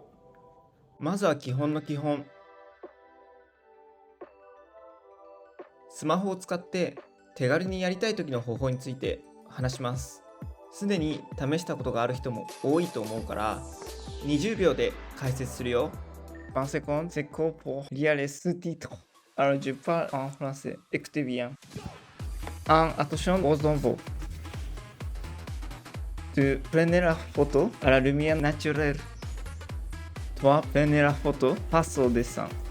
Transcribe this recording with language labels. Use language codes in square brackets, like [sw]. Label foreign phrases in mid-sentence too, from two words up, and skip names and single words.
[ja] まずは基本の基本。スマホを使って手軽にやりたい時の方法について話します。すでに試したことがある人も多いと思うから20秒で解説するよ。 [fr] 20 secondes, c'est court pour lire les sous-titres. Alors je parle en français. Écoutez bien. 1. Attention aux enveloppes. Tu prenez la photo à la lumière naturelle. 3. Prenez la photo, passe au dessin.